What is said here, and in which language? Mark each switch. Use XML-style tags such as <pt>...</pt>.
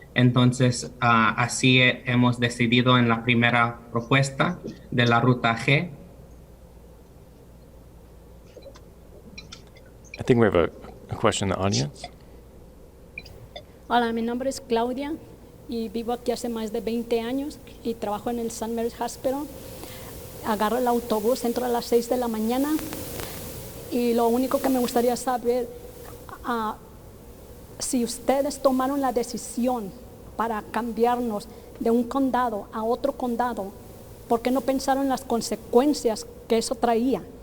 <es>Entonces, así hemos decidido en la primera propuesta de la ruta G.</es> <en>I think we have a question in the audience.</en> <es>Hola, mi nombre es Claudia y vivo aquí hace más de 20 años y trabajo en el St. Mary's Hospital. Agarro el autobús, entro a las 6 de la mañana y lo único que me gustaría saber, si ustedes tomaron la decisión para cambiarnos de un condado a otro condado, ¿por qué no pensaron en las consecuencias que eso traía?</es>